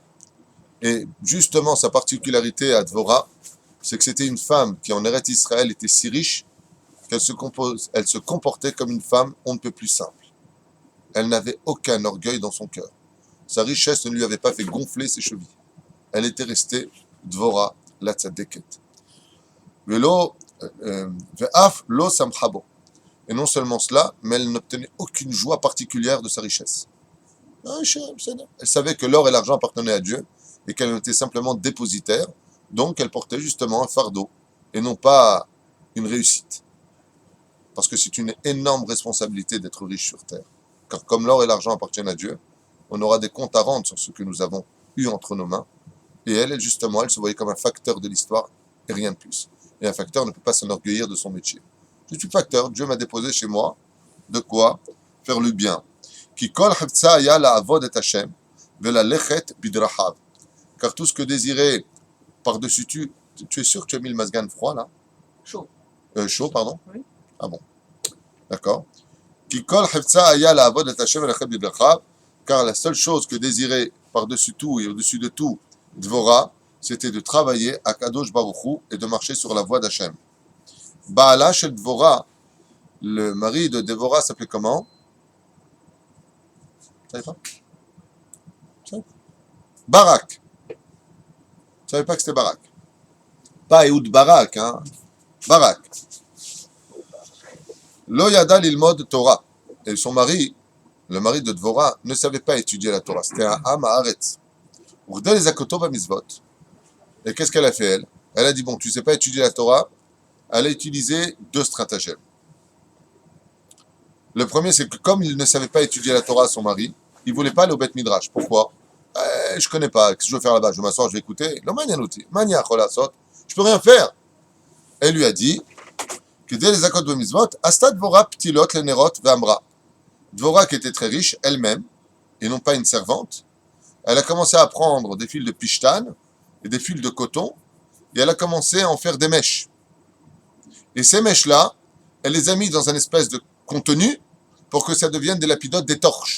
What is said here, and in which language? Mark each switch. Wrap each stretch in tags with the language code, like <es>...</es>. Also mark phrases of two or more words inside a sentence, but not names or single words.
<fr>Et justement, sa particularité à Dvorah, c'est que c'était une femme qui, en Eretz Israël, était si riche qu'elle se comportait comme une femme on ne peut plus simple. Elle n'avait aucun orgueil dans son cœur. Sa richesse ne lui avait pas fait gonfler ses chevilles. Elle était restée Dvorah, la tzadeket.</fr> <he>ואף לא שמחה בו.</he> <fr>Et non seulement cela, mais elle n'obtenait aucune joie particulière de sa richesse. Elle savait que l'or et l'argent appartenaient à Dieu et qu'elle était simplement dépositaire, donc elle portait justement un fardeau et non pas une réussite. Parce que c'est une énorme responsabilité d'être riche sur terre. Car comme l'or et l'argent appartiennent à Dieu, on aura des comptes à rendre sur ce que nous avons eu entre nos mains. Et elle, justement, elle se voyait comme un facteur de l'histoire et rien de plus. Et un facteur ne peut pas s'enorgueillir de son métier. Je suis facteur, Dieu m'a déposé chez moi de quoi faire le bien.</fr> <he>כי כל חפצה היה לעבוד את השם וללכת בדרכיו.</he> <fr>Car tout ce que désirait par-dessus tu es sûr que tu as mis le masgan froid là? Chaud. Chaud, pardon? Oui. Ah bon. D'accord.</fr> <he>כי כל חפצה היה לעבוד את השם וללכת בדרכיו.</he> <fr>Car la seule chose que désirait par-dessus tout et au-dessus de tout Dvorah, c'était de travailler à</fr> <he>קדוש ברוך הוא</he> <fr>et de marcher sur la voie d'Hachem.</fr> <he>בעלה של דבורה,</he> <fr>le mari de Dévorah s'appelait comment? Vous savez pas? Barak. Vous ne savez pas que c'était Barak? Pas Ehud Barak, hein? Barak.</fr> <he>לא ידע ללמוד תורה.</he> <fr>Et son mari, le mari de Dvorah, ne savait pas étudier la Torah. C'était un</fr> <he>עם הארץ.</he> <fr>Et qu'est-ce qu'elle a fait, elle? Elle a dit, bon, tu ne sais pas étudier la Torah. Elle a utilisé deux stratagèmes. Le premier, c'est que comme il ne savait pas étudier la Torah à son mari, il ne voulait pas aller au</fr> <he>בית מדרש.</he> <fr>Pourquoi? Je ne connais pas. Qu'est-ce que je veux faire là-bas? Je m'assois, je vais écouter. Je ne peux rien faire. Elle lui a dit que dès les accords de Mizvot,</fr> <he>עשתה דבורה פתילות לנרות ואמרה.</he> <fr>Dvorah, qui était très riche, elle-même, et non pas une servante, elle a commencé à prendre des fils de pishtan et des fils de coton, et elle a commencé à en faire des mèches. Et ces mèches-là, elle les a mis dans une espèce de contenu pour que ça devienne des lapidotes, des torches.</fr>